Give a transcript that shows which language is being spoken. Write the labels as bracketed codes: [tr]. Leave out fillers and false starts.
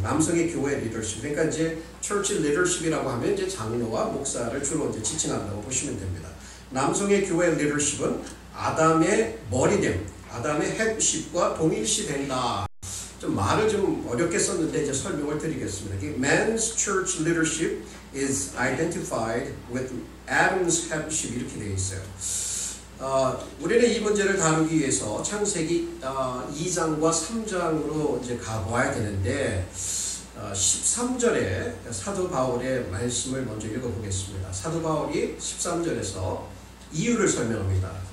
[ko] 남성의 교회 리더십. 그러니까 이제 [en] church leadership [ko] 이라고 하면 이제 장로와 목사를 주로 이제 지칭한다고 보시면 됩니다. 남성의 교회 리더십은 아담의 머리됨, 아담의 헤드십과 동일시 된다. 좀 말을 좀 어렵게 썼는데 이제 설명을 드리겠습니다. [en] Man's church leadership is identified with Adam's headship [ko] 이렇게 되어 있어요. 우리는 이 문제를 다루기 위해서 창세기 2장과 3장으로 이제 가봐야 되는데 13절에 사도 바울의 말씀을 먼저 읽어보겠습니다. 사도 바울이 13절에서 이유를 설명합니다.